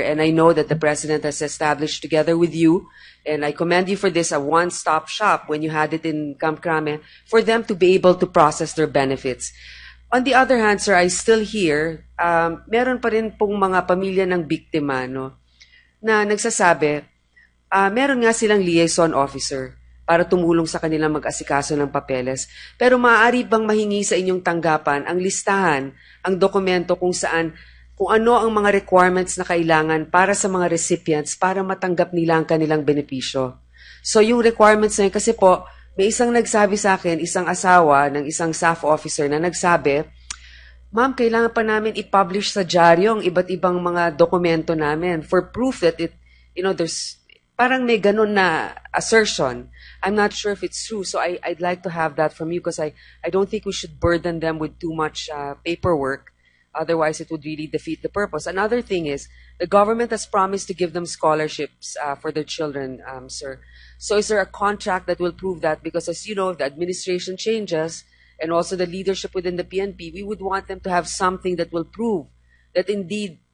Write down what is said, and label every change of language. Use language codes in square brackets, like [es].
[en] And I know that the President has established together with you, and I commend you for this, a one-stop shop when you had it in Camp Crame, for them to be able to process their benefits. On the other hand, sir, I still hear, [tl] meron pa rin pong mga pamilya ng biktima, no, na nagsasabi, meron nga silang liaison officer para tumulong sa kanilang mag-asikaso ng papeles. Pero maaari bang mahingi sa inyong tanggapan ang listahan, ang dokumento kung ano ang mga requirements na kailangan para sa mga recipients para matanggap nila ang kanilang benepisyo. So yung requirements na yun, kasi po, may isang nagsabi sa akin, isang asawa ng isang staff officer na nagsabi, Ma'am, kailangan pa namin i-publish sa dyaryo ang iba't ibang mga dokumento namin [en] for proof that there's [tl] parang may ganun na assertion. [en] I'm not sure if it's true, so I'd like to have that from you because I don't think we should burden them with too much paperwork. Otherwise, it would really defeat the purpose. Another thing is, the government has promised to give them scholarships for their children, sir. So is there a contract that will prove that? Because as you know, if the administration changes and also the leadership within the PNP, we would want them to have something that will prove that indeed